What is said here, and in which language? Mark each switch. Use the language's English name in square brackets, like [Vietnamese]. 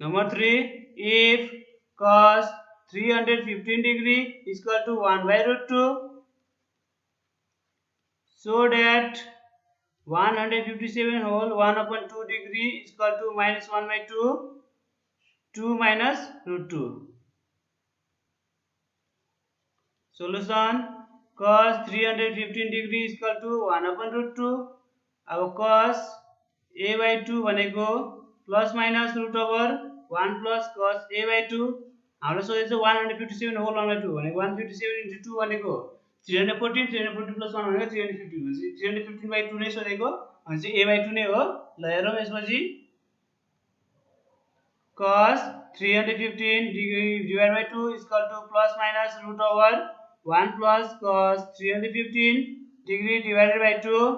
[English] Number 3 if cos 315 degree is equal to 1 by root 2 so that 157 whole 1 upon 2 degree is equal to minus 1 by 2 2 minus root 2. Solution cos 315 degree is equal to 1 upon root 2. [Nepali] अब cos a by 2 भनेको plus minus route over 1 [English] plus cos a by 2 [Nepali] हाम्रो सोधेको छ 157 whole 1 by 2 भनेको 157 into 2 भनेको 314 314 plus 1 भनेको 315 भनेपछि [English] 315 by 2 [Nepali] नै सोधेको भनेपछि a by 2 नै हो. ल हेरौं यसपछि [English] cos 315 degree divided by 2 is equal to plus minus root over 1 plus cos 315 degree divided by 2